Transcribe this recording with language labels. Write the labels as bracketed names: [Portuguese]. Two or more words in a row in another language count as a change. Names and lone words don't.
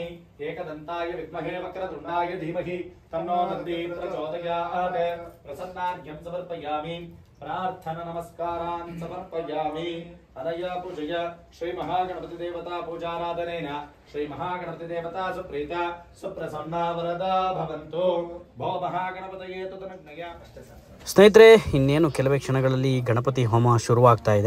[Sanskrit] ಏಕದಂತಾಯ ವಿದ್ಮಹೇ ವಕ್ರತುಂಡಾಯ ಧೀಮಹಿ ತನ್ನೋ ದಂದಿ ಪ್ರಚೋದಯಾತ್. ಪ್ರಸನ್ನಾರ್ಘ್ಯಂ ಸಮರ್ಪಯಾಮಿ. ಪ್ರಾರ್ಥನಾ ನಮಸ್ಕಾರಾನ್ ಸಮರ್ಪಯಾಮಿ. ಅನಯ ಪೂಜೆಯ ಶ್ರೀ ಮಹಾಗಣಪತಿ ದೇವತಾ ಪೂಜಾರಾಧನೇನ ಶ್ರೀ ಮಹಾಗಣಪತಿ ದೇವತಾ ಸುಪ್ರೀತ ಸುಪ್ರಸನ್ನ ವರದಾ ಭವಂತು. ಭೋ ಮಹಾಗಣಪತಯೇ ತದನುಜ್ಞಯ. [Kannada] ಸ್ನೇಹಿತರೆ, ಇನ್ನೇನು ಕೆಲವೇ ಕ್ಷಣಗಳಲ್ಲಿ ಗಣಪತಿ ಹೋಮ ಶುರುವಾಗ್ತಾ ಇದೆ.